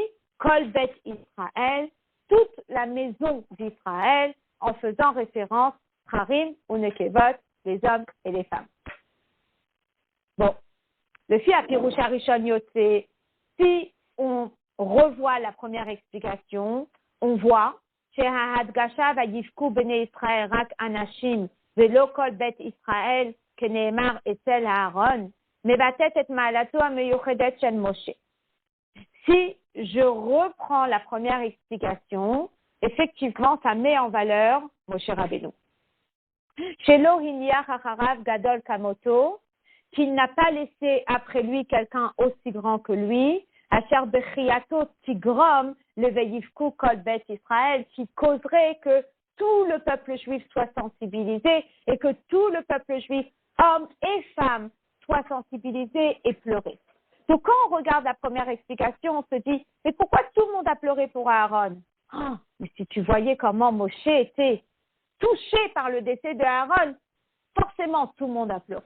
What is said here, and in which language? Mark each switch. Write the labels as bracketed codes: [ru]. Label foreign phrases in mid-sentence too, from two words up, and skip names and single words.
[he] כל בית ישראל, [fr] toute la maison d'Israël, en faisant référence Harim ou Nekevot, les hommes et les femmes. [he] Bon, לפי הפירוש הראשון יוצא, [fr] si on revoit la première explication, on voit [he] שההדגשה ויבכו בני ישראל רק אנשים ולא כל בית ישראל כנאמר אצל אהרן מבטאת את מעלתו המיוחדת של משה. [fr] Si je reprends la première explication, effectivement, ça met en valeur Moshe Rabbeinu. [he] שלא הניח אחריו גדול כמותו, [fr] qu'il n'a pas laissé après lui quelqu'un aussi grand que lui, [he] אשר בכייתו תגרום ל ויבכו כל בית ישראל, [fr] qui causerait que tout le peuple juif soit sensibilisé et que tout le peuple juif, hommes et femmes, soit sensibilisé et pleuré. Donc, quand on regarde la première explication, on se dit, mais pourquoi tout le monde a pleuré pour Aaron? Oh, mais si tu voyais comment Moshe était touché par le décès de Aaron, forcément, tout le monde a pleuré.